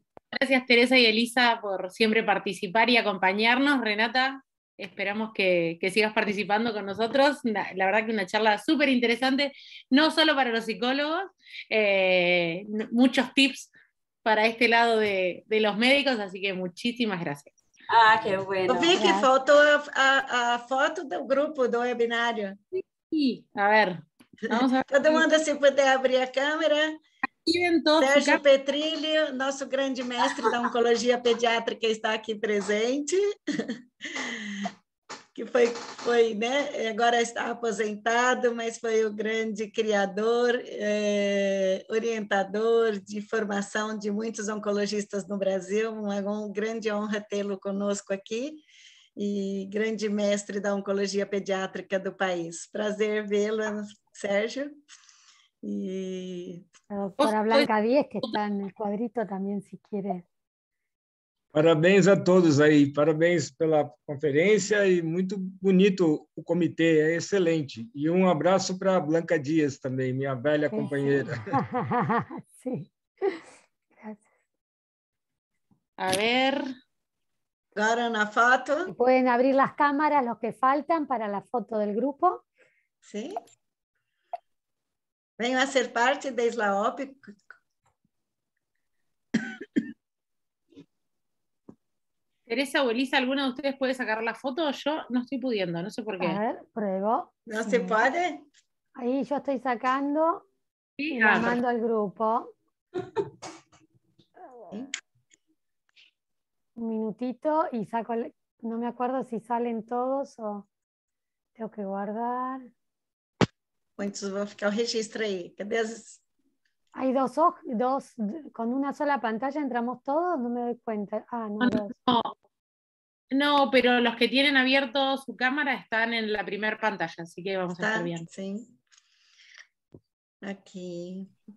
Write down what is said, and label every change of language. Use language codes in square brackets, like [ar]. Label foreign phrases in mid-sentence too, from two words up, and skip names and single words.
[es] Gracias Teresa y Elisa por siempre participar y acompañarnos. Renata, esperamos que sigas participando con nosotros. La verdad que una charla súper interesante, no solo para los psicólogos, muchos tips para este lado de los médicos, así que muchísimas gracias. Ah, qué bueno. [pt] Eu vi que faltou a foto do grupo do webinário. [es] Sí, a ver. Vamos a ver. [pt] Todo mundo, se puder abrir a câmera. Sérgio Petrilli, Petrilli, nosso grande mestre da oncologia pediátrica, está aqui presente, que foi, né, agora está aposentado, mas foi o grande criador, orientador de formação de muitos oncologistas no Brasil, uma grande honra tê-lo conosco aqui, e grande mestre da oncologia pediátrica do país. Prazer vê-lo, Sérgio. [es] Y la doctora Blanca Díez, que está en el cuadrito también, si quiere. [pt] Parabéns a todos aí, parabéns pela conferência e muito bonito o comitê, é excelente. E um abraço para a Blanca Dias também, minha velha companheira. [es] Sí. Gracias. A ver. [pt] Agora na foto. [es] ¿Pueden abrir las cámaras los que faltan para la foto del grupo? Sí. [pt] Venham a ser parte da SLAOP. [es] Teresa o Elisa, ¿alguna de ustedes puede sacar la foto? Yo no estoy pudiendo, no sé por qué. A ver, pruebo. ¿No se puede? Ahí yo estoy sacando Sí, y la mando al grupo. ¿Sí? Un minutito y saco, no me acuerdo si salen todos o tengo que guardar. [pt] Muitos vão ficar o registro aí. Cadê as... [es] Hay dos, con una sola pantalla entramos todos, no me doy cuenta. Ah, no, dos. No, pero los que tienen abierto su cámara están en la primera pantalla, así que vamos a estar bien. Sí. Aquí.